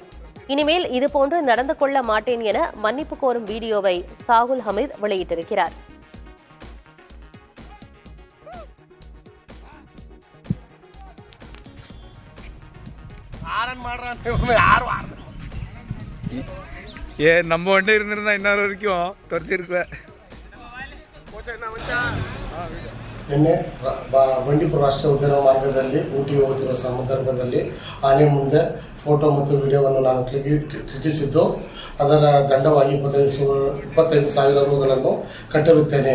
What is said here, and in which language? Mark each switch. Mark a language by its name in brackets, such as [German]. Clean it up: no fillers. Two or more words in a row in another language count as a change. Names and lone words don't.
[Tamil] இனிமேல் இதுபோன்று நடந்து கொள்ள மாட்டேன் என மன்னிப்பு கோரும் வீடியோவை சாகுல் ஹமீத் வெளியிட்டிருக்கிறார். நம்ம ஒன்றே இருந்திருந்தா இன்னொரு வரைக்கும் துரத்திருக்குவேன். [Kannada] ನಿನ್ನೆ ಬಂಡೀಪುರ ರಾಷ್ಟ್ರೀಯ ಉದ್ಯಾನ ಮಾರ್ಗದಲ್ಲಿ ಊಟಿ ಹೋಗುತ್ತಿರುವ ಸಂದರ್ಭದಲ್ಲಿ ಆನೆ ಮುಂದೆ ಫೋಟೋ ಮತ್ತು ವಿಡಿಯೋವನ್ನು ನಾನು ಕ್ಲಿಕ್ಕಿಸಿದ್ದು ಅದರ ದಂಡವಾಗಿ 25,000 ರೂಗಳನ್ನು ಕಟ್ಟಿರುತ್ತೇನೆ.